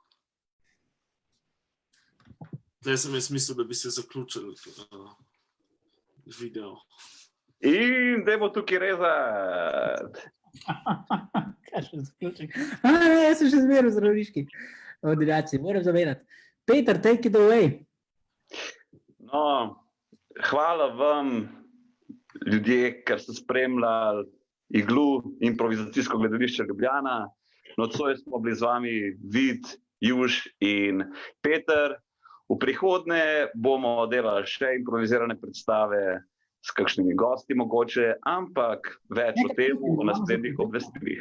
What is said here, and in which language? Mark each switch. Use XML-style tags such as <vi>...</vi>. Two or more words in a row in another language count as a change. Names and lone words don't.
<sl>Zdaj sem jaz mislil, da bi se zaključil video. In dajmo tukaj rezati. Kaj še zaključim? Jaz sem še zmeraj v zdravniški ordinaciji, moram zavedati.</sl> <en>Peter, take it away.</en> <sl>No, hvala vam, ljudje, ker ste spremljali Iglu, improvizacijsko gledališče Ljubljana. Nocoj smo bili z vami Vid, Juž in Peter. V prihodnje bomo delali še improvizirane predstave s kakšnimi gosti mogoče, ampak več o tem v naslednjih obvestilih.</sl>